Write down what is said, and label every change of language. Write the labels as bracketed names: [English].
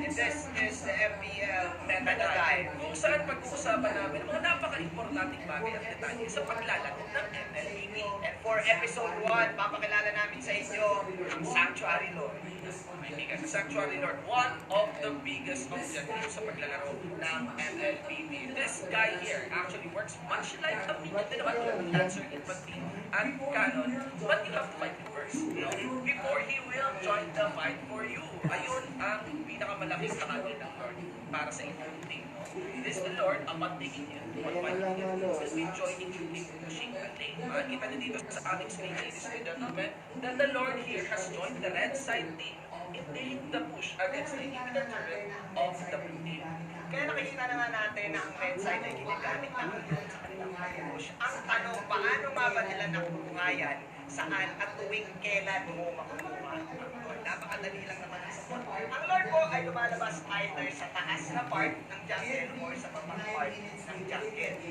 [English] This is the FPL Meta Guide. [Filipino] Kung saan pag-uusapan namin mga napaka-importanting bagay at detalye sa paglalaro ng MLBB. [English] And for episode 1, [Filipino] papakilala namin sa inyo ang Sanctuary Lord. Kaibigan, sa Sanctuary Lord, [English] one of the biggest objectives [Filipino] sa paglalaro ng MLBB. [English] This guy here actually works much like a minion [Filipino] din naman tulad ng [English] Lancer, Infantry, and Cannon, but you have to fight him first. Before he will join the fight for you. [Filipino] Ayun ang pinakamalaking kahagi ng Lord para sa inyong team. [English] This is the Lord upon taking you to one fight will be joining you in pushing the lane. Makikita niyo dito sa ating screen, ladies and gentlemen, that the Lord here has joined the red side team in taking the push against the inhibitor turret of the blue team. [Filipino] Kaya nakikita naman natin na ang red side ay ginagamit ng sa kanilang push. Ang tanong, paano nga ba nila nakukuha yan? Saan at tuwing kailan mo makukuha ang Lord? Napakadali lang naman ang support. Ang Lord po ay lumalabas either sa taas na part ng jungle or sa babang part ng jungle.